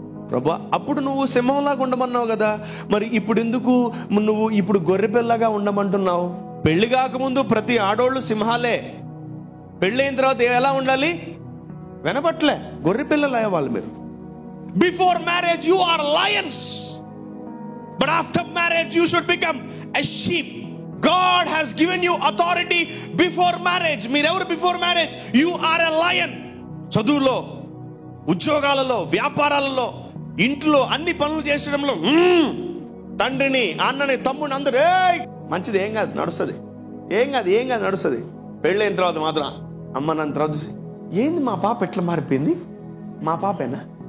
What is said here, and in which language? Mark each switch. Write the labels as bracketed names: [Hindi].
[Telugu] ప్రభా, అప్పుడు నువ్వు సింహంలాగా ఉండమన్నావు కదా, మరి ఇప్పుడు ఎందుకు నువ్వు ఇప్పుడు గొర్రెపిల్లగా ఉండమంటున్నావు? పెళ్లి కాకముందు ప్రతి ఆడోళ్ళు సింహాలే, పెళ్ళైన తర్వాత ఎలా ఉండాలి? వినపట్లే, గొర్రెపిల్లలు అయ్యేవాళ్ళు మీరు. [English] Before marriage you are lions, but after marriage you should become a sheep. God has given you authority before marriage. [Telugu] మీరెవరు [English] Before marriage? You are a lion. [Telugu] చదువులో, ఉద్యోగాలలో, వ్యాపారాలలో, ఇంట్లో అన్ని పనులు చేసడంలో తండ్రిని, అన్నని, తమ్ముని అందరూ మంచిది, ఏం కాదు, నడుస్తుంది, ఏం కాదు నడుస్తుంది. పెళ్ళైన తర్వాత మాత్రం అమ్మ నన్ను తర్వాత చూసి, ఏంది మా పాప ఎట్లా మారిపోయింది? మా పాపేనా?